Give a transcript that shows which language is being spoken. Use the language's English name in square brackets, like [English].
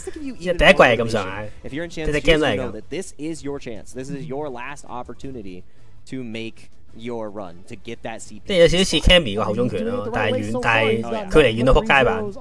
[Cantonese] 第一季係咁上下，隻 game 都係咁。 [English] This is your chance. This is your last opportunity to make. Your run to get that CP [Cantonese] 即係有少少似 Cammy 個後中拳咯，但係距離遠到撲街版。